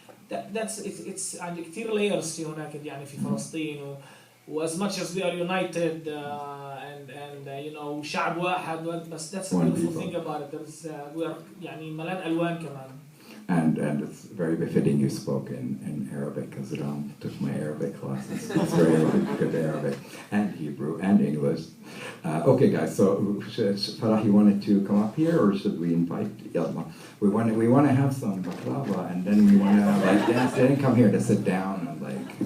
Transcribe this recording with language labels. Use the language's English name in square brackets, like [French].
[English] that's it's [Arabic] عند كتير [English] layers [Arabic] في هناك يعني في فلسطين [English] as much as we are united and you know [Arabic] شعب واحد بس [English] that's a beautiful thing about it. There's we are [Arabic] يعني ملان ألوان كمان. [English] And it's very befitting you spoke in Arabic, because Ram took my Arabic classes. It's very good Arabic and Hebrew and English. Okay, guys. So Farah, you wanted to come up here, or should we invite? Yalla. We want to have some baklava, and then we want to like dance. They didn't come here to sit down and like.